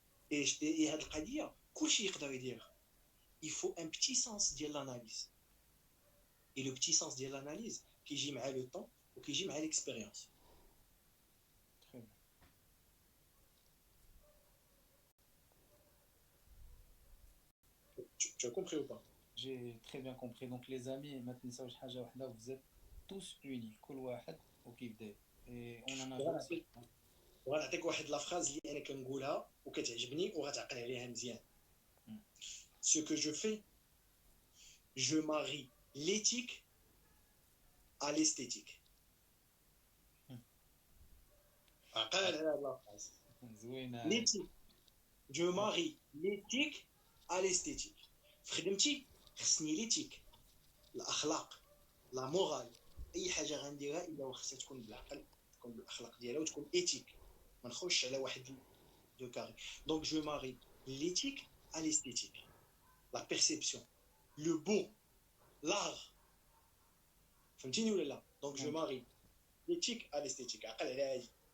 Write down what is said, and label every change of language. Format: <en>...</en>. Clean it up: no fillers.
<fr>et</fr> <ar>هذه القضيه كلشي يقدر يديرها</ar> <fr>il faut un petit sens ديال l'analyse et le petit sens ديال l'analyse كيجي مع le temps وكيجي مع l'expérience. Très bien. Tu as compris ou pas? J'ai très bien compris. Donc les amis, maintenant vous êtes tous unis.</fr> <ar>كل واحد وكيف داير.</ar> <fr>Et on en a besoin.</fr> <ar>ونعطيك واحد لا فراز اللي انا كنقولها وكتعجبني وغتعقل عليها مزيان.</ar> <fr>Ce que je fais, je marie l'éthique à l'esthétique.</fr> <ar>عقل على هاد لا فراز. زوينه.</ar> <fr>L'éthique. Je marie l'éthique à l'esthétique.</fr> <ar>في خدمتي خصني ليتيك الاخلاق لا مورال اي حاجه غنديرها الا خصها تكون بالعقل تكون بالاخلاق ديالها وتكون ايتيك ما نخرجش على واحد دو كاري دونك جو ماري</ar> <fr>l'éthique à l'esthétique la perception le beau l'art</fr> <ar>فهمتيني ولا لا دونك جو ماري l'éthique à l'esthétique عقل على هادي</ar>